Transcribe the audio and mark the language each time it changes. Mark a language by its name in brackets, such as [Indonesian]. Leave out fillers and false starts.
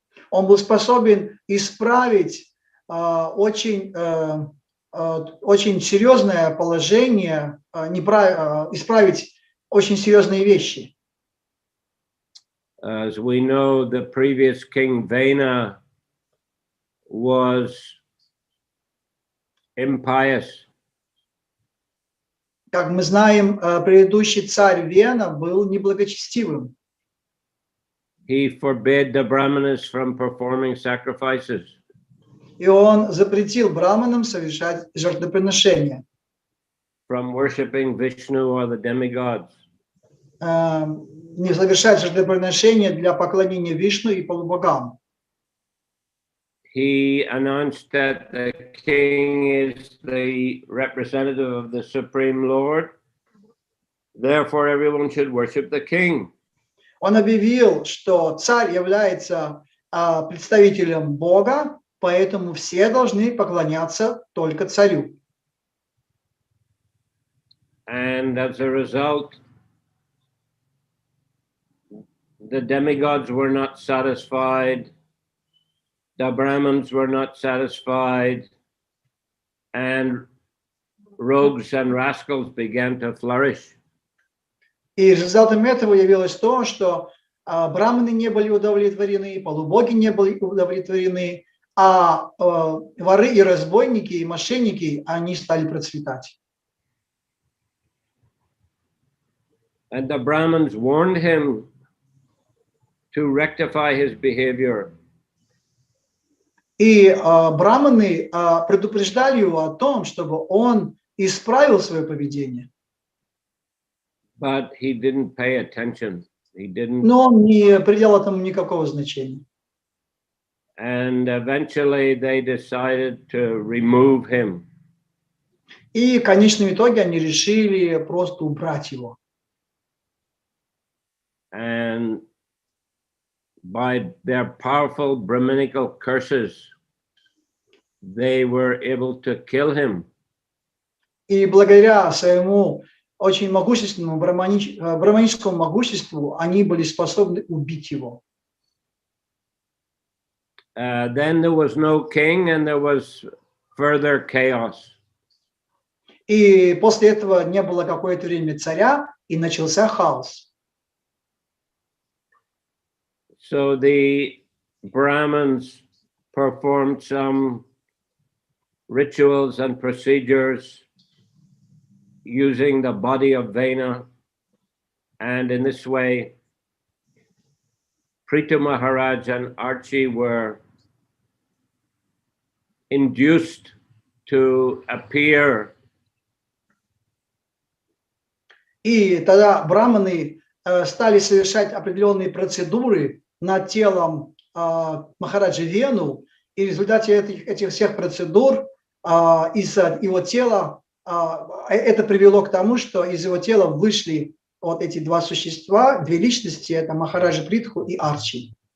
[Russian] Он был способен исправить очень серьезное положение, исправить очень серьезные вещи. [English] As we know, the previous king Vena was impious. [Russian] Как мы знаем, предыдущий царь Вена был неблагочестивым. [English] He forbade the brahmanas from performing sacrifices. [Russian] И он запретил браманам совершать жертвоприношения. [English] From worshipping Vishnu or the demigods. [Russian] Не совершать жертвоприношения для поклонения Вишну и полубогам. [English] He announced that the king is the representative of the Supreme Lord. Therefore, everyone should worship the king. [Russian] Он объявил, что царь является представителем Бога, поэтому все должны поклоняться только царю. [English] And as a result, the demigods were not satisfied, the Brahmins were not satisfied, and rogues and rascals began to flourish. [Russian] И результатом этого явилось то, что браманы не были удовлетворены, полубоги не были удовлетворены, а воры и разбойники, и мошенники, они стали процветать. [English] And the Brahmins warned him to rectify his behavior. [Russian] И браманы предупреждали его о том, чтобы он исправил свое поведение. [English] But he didn't pay attention. He didn't. [Russian] Но он не придал этому никакого значения. [English] And eventually they decided to remove him. [Russian] И в конечном итоге они решили просто убрать его. [English] And by their powerful Brahminical curses, they were able to kill him. [Russian] И благодаря своему очень могущественному браманическому могуществу они были способны убить его. [English] Then there was no king, and there was further chaos. [Russian] И после этого не было какое-то время царя, и начался хаос. [English] So the Brahmins performed some rituals and procedures using the body of Vena, and in this way, Prithu Mahāradž and Archie were induced to appear. [Russian] И тогда браманы стали совершать определенные процедуры над телом Махараджи Вену, и в результате этих всех процедур из его тела это привело к тому, что из его тела вышли вот эти два существа, две личности, это Махараджа Притху и Арчи.